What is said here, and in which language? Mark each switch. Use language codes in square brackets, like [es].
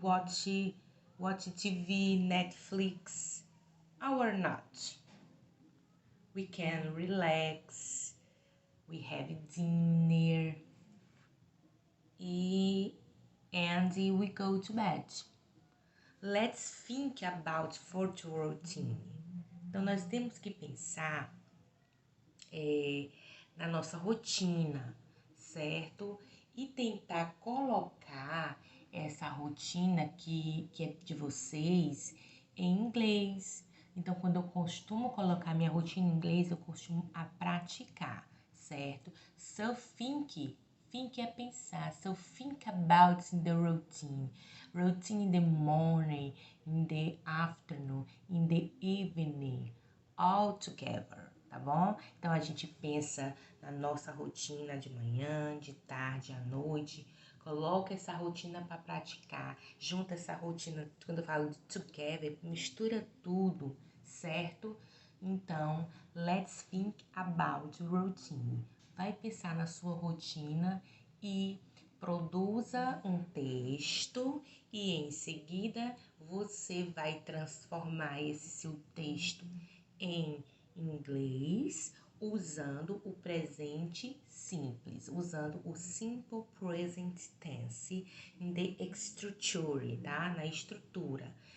[en] watch TV, Netflix, or not. We can relax, we have dinner, and we go to bed. Let's think about future routine. [pt] Então, nós temos que pensar na nossa rotina, certo? E tentar colocar essa rotina que é de vocês em inglês. Então, quando eu costumo colocar minha rotina em inglês, eu costumo a praticar, certo? [en] So think [pt] é pensar. [en] So think about the routine. Routine in the morning, in the afternoon, in the evening, all together, [pt] tá bom? Então, a gente pensa na nossa rotina de manhã, de tarde, à noite. Coloca essa rotina para praticar. Junta essa rotina, quando eu falo de together, mistura tudo, certo? [en] Então, let's think about routine. [pt] Vai pensar na sua rotina e produza um texto e em seguida você vai transformar esse seu texto em inglês usando o presente simples, usando o [en] simple present tense in the structure, [pt] tá? Na estrutura.